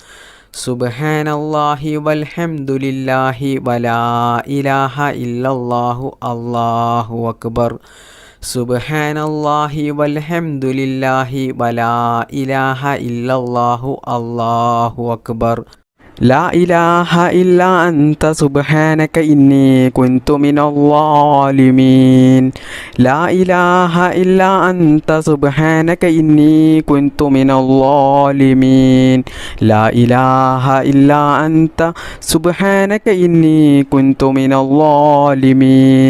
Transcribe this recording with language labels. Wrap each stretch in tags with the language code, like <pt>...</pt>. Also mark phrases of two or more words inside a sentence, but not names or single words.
<ar>سبحان الله والحمد لله ولا إله إلا الله الله أكبر. سبحان الله والحمد لله ولا إله إلا الله الله أكبر. لا إله إلا أنت سبحانك إني كنت من الظالمين. لا إله إلا أنت سبحانك إني كنت من الظالمين. لا إله إلا أنت سبحانك إني كنت من الظالمين.</ar>